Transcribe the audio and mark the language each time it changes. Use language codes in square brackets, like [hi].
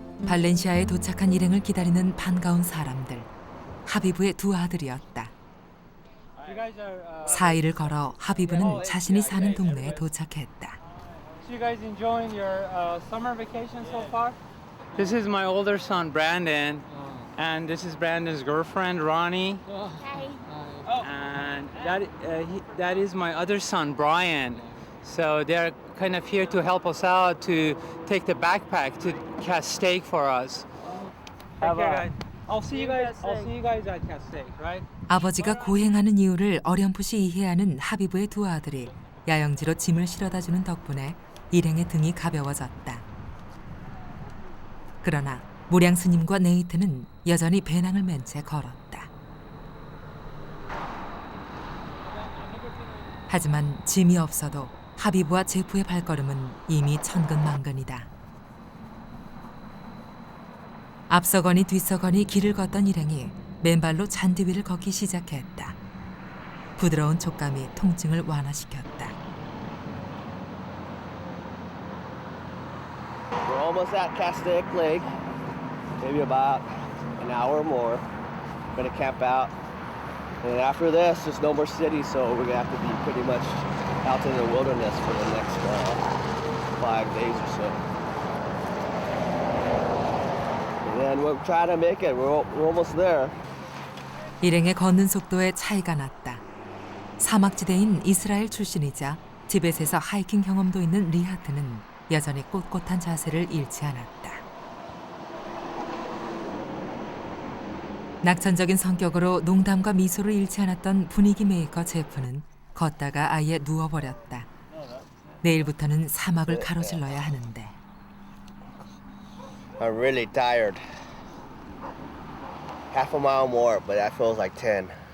[ko] 발렌시아에 도착한 일행을 기다리는 반가운 사람들. 하비브의 두 아들이었다. 4일을 걸어 하비브는 자신이 사는 동네에 도착했다. [en] You guys enjoying your summer vacation so far? This is my older son Brandon, and this is Brandon's girlfriend Ronnie. And that is my other son Brian. So they're kind of here to help us out to take the backpack to catch steak for us. Take care, guys. I'll see you guys at catch steak, right? [ko] 아버지가 고행하는 이유를 어렴풋이 이해하는 하비브의 두 아들이 야영지로 짐을 실어다주는 덕분에 일행의 등이 가벼워졌다. 그러나 무량스님과 네이트는 여전히 배낭을 맨 채 걸었다. 하지만 짐이 없어도 하비브와 제프의 발걸음은 이미 천근만근이다. 앞서거니 뒤서거니 길을 걷던 일행이 맨발로 잔디 위를 걷기 시작했다. 부드러운 촉감이 통증을 완화시켰다. [en] We're almost at Castaic Lake. Maybe about an hour or more. We're gonna camp out. And after this, there's no more cities, so we're gonna have to be pretty much out in the wilderness for the next 5 days or so. And then we'll try to make it. We're almost there. [ko] 일행의 걷는 속도에 차이가 났다. 사막지대인 이스라엘 출신이자 티벳에서 하이킹 경험도 있는 리하트는 여전히 꼿꼿한 자세를 잃지 않았다. 낙천적인 성격으로 농담과 미소를 잃지 않았던 분위기 메이커 제프는 걷다가 아예 누워버렸다. 내일부터는 사막을 가로질러야 하는데. [en] I'm really tired. Half a mile more, but that feels like 10.